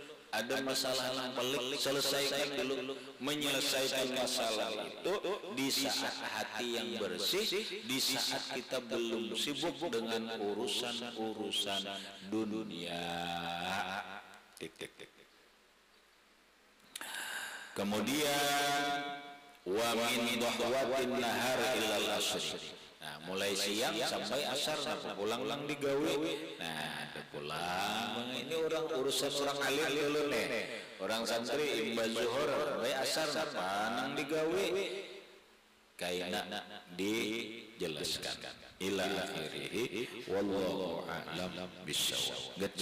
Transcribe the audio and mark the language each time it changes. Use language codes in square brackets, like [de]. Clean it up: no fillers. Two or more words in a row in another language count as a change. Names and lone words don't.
[id] Ada masalah yang pelik, selesaikan dulu. Menyelesaikan masalah itu di saat hati yang bersih, di saat kita belum sibuk dengan urusan-urusan dunia. [ar] Kemudian ومن ضحوة النهار إلى العصر. [bjn] Nah, mulai siang sampai asar sampai pulang digawe. Nah, pulang. Ini orang urusan orang alim dulu nih. Orang santri imbas zuhur sampai asar nang digawe. Kaina dijelaskan [ar] إلى آخره والله أعلم بالصواب.